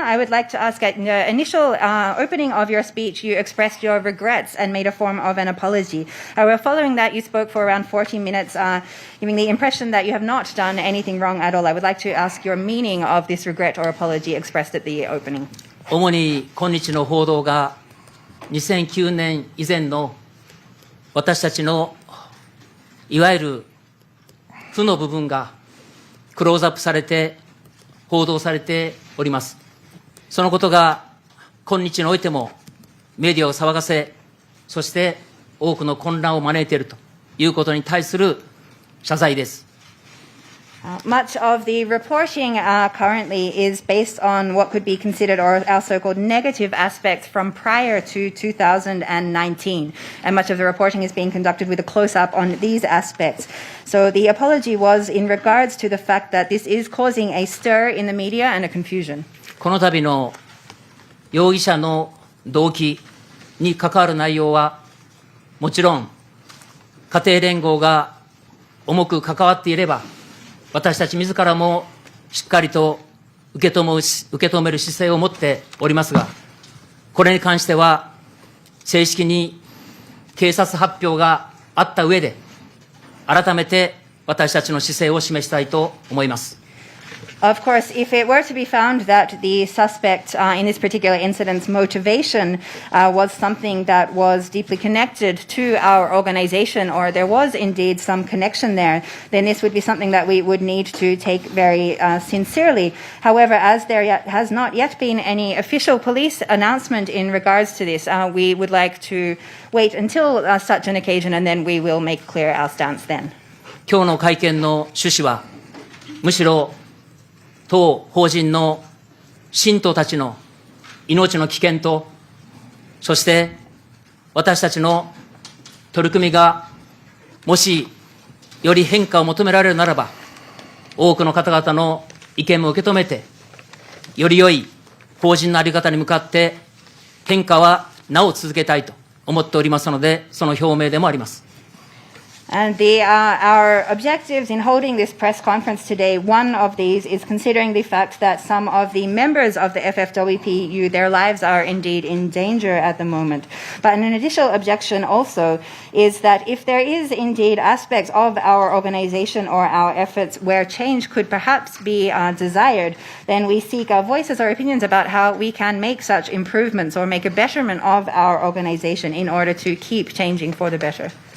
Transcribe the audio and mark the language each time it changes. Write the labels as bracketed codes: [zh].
[en] I would like to ask, at the initial opening of your speech, you expressed your regrets and made a form of an apology. However, following that, you spoke for around 40 minutes, giving the impression that you have not done anything wrong at all. I would like to ask your meaning of this regret or apology expressed at the opening. [ja] 主に今日の報道が2009年以前の私たちのいわゆる負の部分がクローズアップされて報道されております。そのことが今日においてもメディアを騒がせ、そして多くの混乱を招いているということに対する謝罪です。 [en] Much of the reporting currently is based on what could be considered or our so-called negative aspects from prior to 2019. And much of the reporting is being conducted with a close-up on these aspects. So the apology was in regards to the fact that this is causing a stir in the media and a confusion. [ja] この度の容疑者の動機に関わる内容は、もちろん家庭連合が重く関わっていれば、私たち自らもしっかりと受け止める姿勢を持っておりますが、これに関しては正式に警察発表があった上で、改めて私たちの姿勢を示したいと思います。 [en] Of course, if it were to be found that the suspect in this particular incident's motivation was something that was deeply connected to our organization, or there was indeed some connection there, then this would be something that we would need to take very sincerely. However, as there has not yet been any official police announcement in regards to this, we would like to wait until such an occasion, and then we will make clear our stance then. [ja] 今日の会見の趣旨は、むしろ当法人の信徒たちの命の危険と、そして私たちの取り組みがもしより変化を求められるならば、多くの方々の意見も受け止めて、より良い法人の在り方に向かって変化はなお続けたいと思っておりますので、その表明でもあります。 [en] And our objectives in holding this press conference today, one of these is considering the fact that some of the members of the FFWPU, their lives are indeed in danger at the moment. But an additional objection also is that if there is indeed aspects of our organization or our efforts where change could perhaps be desired, then we seek voices or opinions about how we can make such improvements or make a betterment of our organization in order to keep changing for the better.